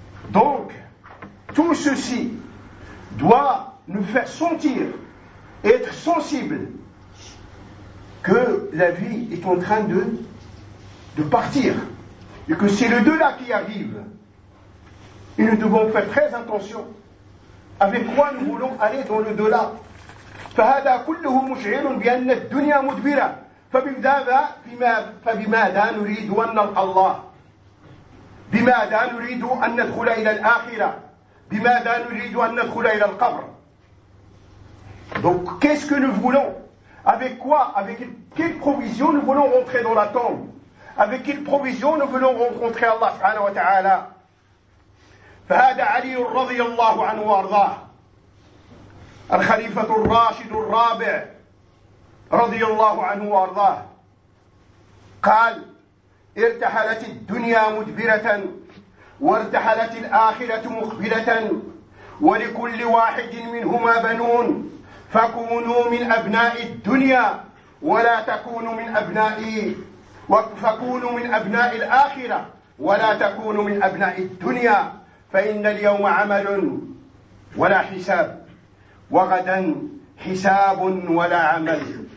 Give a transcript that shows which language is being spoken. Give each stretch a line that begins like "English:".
French: Donc, tout ceci doit nous faire sentir, être sensible, que la vie est en train de partir et que c'est le delà qui arrive. Et nous devons faire très attention avec quoi nous voulons aller dans le delà.
Arabic: فهذا كله مشعر بأن الدنيا مدبرة فبماذا نريد أن نلقى الله، بماذا نريد أن ندخل إلى الآخرة، بماذا نريد أن ندخل إلى القبر.
French: Donc qu'est-ce que nous voulons, avec quoi, avec quelle provision nous voulons rentrer dans la tombe, avec quelle provision nous voulons rencontrer Allah سبحانه وتعالى.
Arabic: فهذا علي رضي الله عنه وارضاه الخليفة الراشد الرابع رضي الله عنه وارضاه قال ارتحلت الدنيا مدبرة وارتحلت الآخرة مقبلة ولكل واحد منهما بنون فكونوا من أبناء الدنيا ولا تكونوا من أبناء فكونوا من أبناء الآخرة ولا تكونوا من أبناء الدنيا فإن اليوم عمل ولا حساب وغدا حساب ولا عمل.